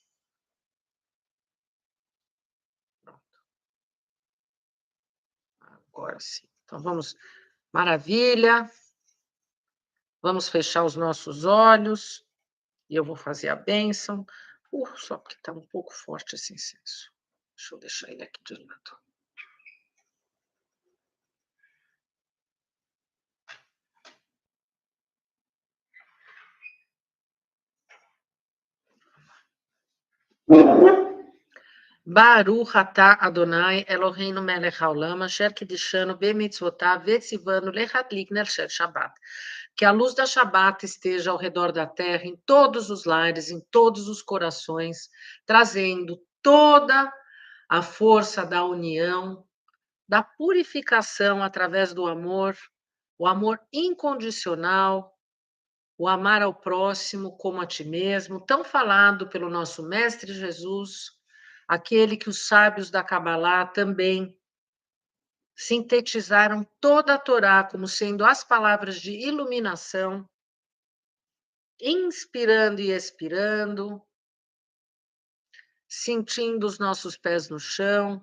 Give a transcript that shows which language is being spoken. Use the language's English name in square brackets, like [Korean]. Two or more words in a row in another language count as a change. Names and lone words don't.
[Portuguese] Pronto. Agora sim. Então vamos. Maravilha. Vamos fechar os nossos olhos. E eu vou fazer a bênção. Só porque está um pouco forte esse incenso. Deixa eu deixar ele aqui de lado. [Hebrew] ברוך אתה אדוני אלוהינו מלך העולם אשר קידשנו במצוותיו וציוונו להדליק נר של שבת. [Portuguese] Que a luz da Shabbat esteja ao redor da terra, em todos os lares, em todos os corações, trazendo toda a força da união, da purificação através do amor, o amor incondicional, o amar ao próximo como a ti mesmo, tão falado pelo nosso Mestre Jesus, aquele que os sábios da Kabbalah também sintetizaram toda a Torá como sendo as palavras de iluminação, inspirando e expirando, sentindo os nossos pés no chão.